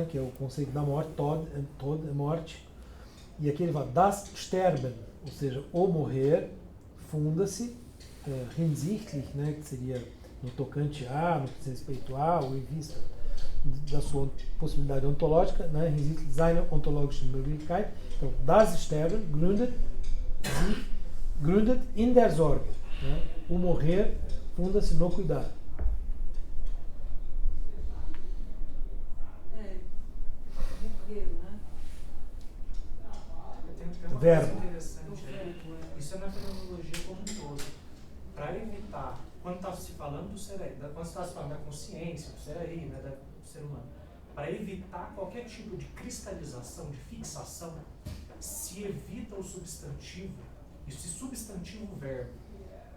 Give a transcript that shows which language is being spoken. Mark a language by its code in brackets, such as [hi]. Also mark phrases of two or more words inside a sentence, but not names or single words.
[pt] Que é o conceito da morte, Tod é morte. E aqui ele fala [de] das Sterben, [pt] ou seja, o morrer funda-se hinsichtlich, né? Que seria no tocante a, no que diz respeito a, ou em vista da sua possibilidade ontológica, né? [de] Hinsichtlich seiner ontologischen Möglichkeit. Então, das Sterben gründet in der Sorge. [pt] Né? O morrer funda-se no cuidado. Morrer, né? Tem uma Verbo. coisa interessante aí. Isso é na fenomenologia como um todo. Para evitar, quando está se falando do ser aí, quando está se falando da consciência, do ser aí, né, do ser humano, para evitar qualquer tipo de cristalização, de fixação, se evita o substantivo, e se substantivo o verbo.